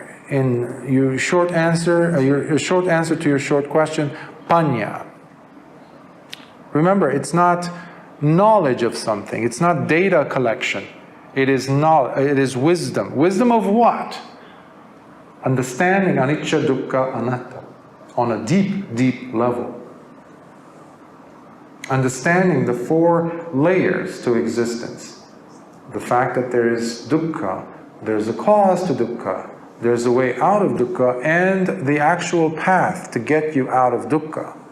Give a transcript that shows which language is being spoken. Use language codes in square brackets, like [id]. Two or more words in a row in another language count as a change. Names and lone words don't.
[en] In your short answer, your short answer to your short question, panya. Remember, it's not knowledge of something. It's not data collection. It is knowledge. It is wisdom. Wisdom of what? Understanding [pi] anicca, dukkha, anatta [en] on a deep, deep level. Understanding the 4 layers to existence. The fact that there is dukkha, there's a cause to dukkha, there's a way out of dukkha, and the actual path to get you out of dukkha.